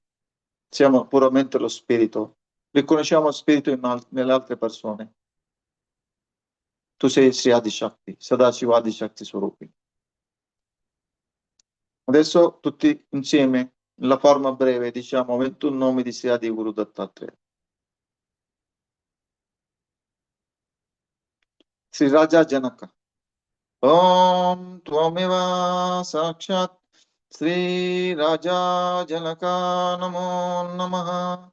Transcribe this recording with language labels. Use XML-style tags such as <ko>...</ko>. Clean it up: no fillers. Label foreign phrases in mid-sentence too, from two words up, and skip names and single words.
<it>Siamo puramente lo spirito. Riconosciamo lo spirito nelle altre persone. Tu sei Sri Adi Shakti, Sadashiva Adi Shakti Swarupi. Adesso tutti insieme, nella forma breve, diciamo 21 nomi di Sri Adi Guru Dattatreya. Sri Raja Janaka.</it> <sa>Om Tvameva Sakshat Sri Raja Janaka Namo Namaha.</sa>